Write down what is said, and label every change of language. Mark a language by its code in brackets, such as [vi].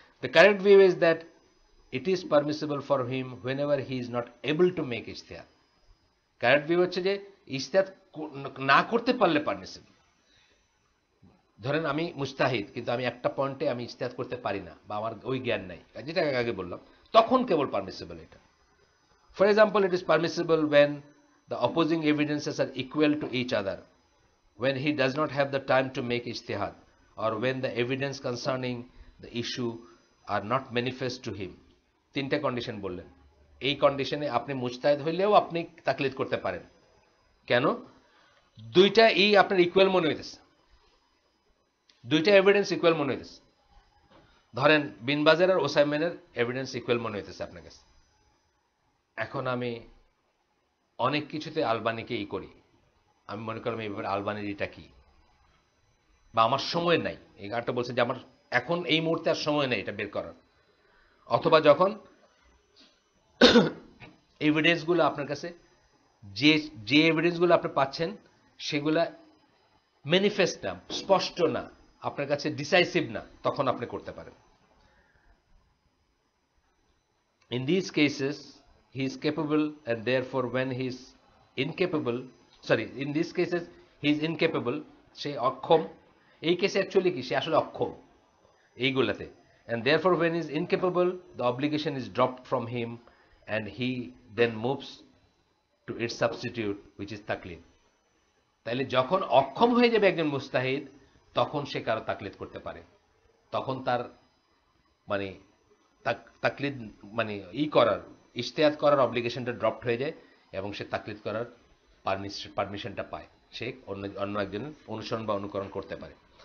[en] The correct view is that it is permissible for him whenever he is not able to make ইজতিহাদ। [bn] Correct view হচ্ছে যে ইজতিহাদ না করতে পারলে permissible. ধরেন আমি মুস্তাহিদ, কিন্তু আমি একটা পয়েন্টে আমি ইজতিহাদ করতে পারি না, বা আমার ওই জ্ঞান নাই, যেটা আগে বললাম, তখন কেবল পারমিসিবল এটা। [en] For example, it is permissible when the opposing evidences are equal to each other, when he does not have the time to make ijtihad, or when the evidence concerning the issue are not manifest to him. [bn] তিনটা condition বললেন। এই কন্ডিশনে আপনি মুজতাহিদ হইলেও আপনি তাকলিদ করতে পারেন। কেন? দুইটা আপনার ইকুয়াল মনে হইতেছে, দুইটা এভিডেন্স ইকুয়াল মনে হইতেছে। ধরেন বিনবাজের আর ওসাইমেনের এভিডেন্স ইকুয়াল মনে হইতেছে আপনার কাছে। এখন আমি অনেক কিছুতে আলবানিকে করি, আমি মনে করলাম এই ব্যাপারে আলবানির এটা কি, বা আমার সময় নাই, এই গানটা বলছেন যে আমার এখন এই মুহূর্তে আর সময় নেই এটা বের করার। অথবা যখন এভিডেন্সগুলো আপনার কাছে, যে এভিডেন্সগুলো আপনি পাচ্ছেন সেগুলা ম্যানিফেস্ট না, স্পষ্ট না, আপনার কাছে ডিসাইসিভ না, তখন আপনি করতে পারেন। [en] In these cases he is capable, and therefore when he is incapable, in these cases he is incapable, [bn] সে অক্ষম। এই কেসে অ্যাকচুয়ালি কি, সে আসলে অক্ষম এইগুলাতে, [en] and therefore when he is incapable the obligation is dropped from him and he then moves to its substitute which is taklid. [bn] তাইলে যখন অক্ষম হয়ে যাবে একজন মুস্তাহিদ, তখন সে কারো তাকলিদ করতে পারে, তখন তার মানে তাকলিদ মানে করার, ইজতিহাদ করার অব্লিগেশনটা ড্রপড হয়ে যায়, এবং সে তাকলিদ করার পারমিশনটা পায়, সে অন্য একজনের অনুসরণ বা অনুকরণ করতে পারে।